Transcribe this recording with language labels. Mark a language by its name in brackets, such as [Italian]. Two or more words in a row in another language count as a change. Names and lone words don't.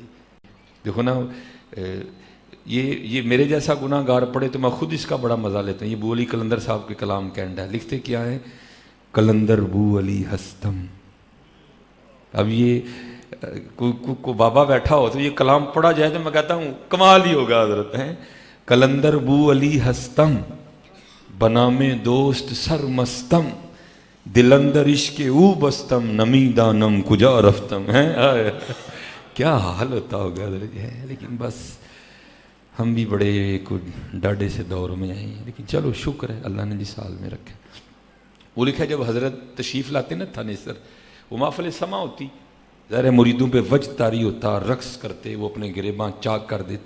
[Urdu] دیکھو نا یہ میرے جیسا گناہ گار پڑے تو میں خود اس کا بڑا مزہ لیتا ہوں. یہ بو علی قلندر صاحب کے کلام کینڈ ہے, لکھتے کیا ہے, [Persian] قلندر بو علی ہستم. [Urdu] اب یہ کو بابا بیٹھا ہو تو یہ کلام پڑھا جائے تو میں کہتا ہوں کمال ہی ہوگا حضرت. [Persian] ہیں قلندر بو علی ہستم, بنام دوست سر مستم, دلندر عشق او بستم, نمی دانم کجا رفتم. [Urdu] ہیں کیا حال ہوتا ہوگا حضرت جی. لیکن بس ہم بھی بڑے ڈاڈے سے دور میں آئے ہیں, لیکن چلو شکر ہے اللہ نے جس حال میں رکھا. وہ لکھا جب حضرت تشریف لاتے نا تھانیسر, وہ محفل سما ہوتی, ظاہر مریدوں پہ وجد طاری ہوتا, رقص کرتے, وہ اپنے گریباں چاک کر دیتے.